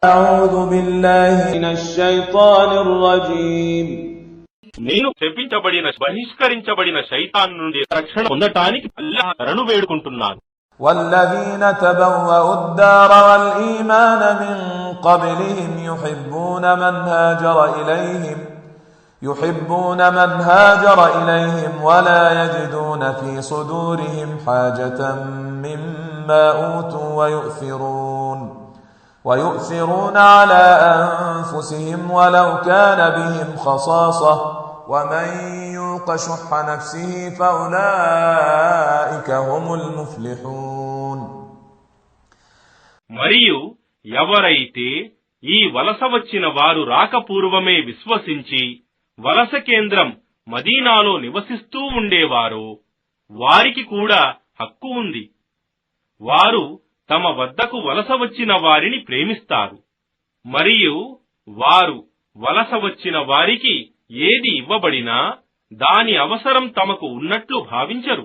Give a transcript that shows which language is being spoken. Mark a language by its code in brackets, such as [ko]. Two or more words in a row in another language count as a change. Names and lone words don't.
[ar] أعوذ بالله من الشيطان الرجيم. [te] నేను శపించబడిన బహిష్కరించబడిన శైతాన్ నుండి రక్షణ పొందటానికి అల్లాహ్ శరణు వేడుకుంటున్నాను. [ar] والذين تبوأوا الدار والإيمان من قبلهم يحبون من هاجر إليهم ولا يجدون في صدورهم حاجة مما أوتوا ويؤثرون على أنفسهم ولو كان بهم خصاصة ومن يوق شح نفسه فأولئك هم المفلحون. [te] మరియు ఎవరైతే ఈ వలస వచ్చిన వారు రాకపూర్వమే విశ్వసించి వలస కేంద్రం మదీనాలో నివసిస్తూ ఉండేవారో వారికి కూడా హక్కు ఉంది. వారు తమ వద్దకు వలస వచ్చిన వారిని ప్రేమిస్తారు మరియు వారు వలస వచ్చిన వారికి ఏది ఇవ్వబడినా దాని అవసరం తమకు ఉన్నట్లు భావించరు.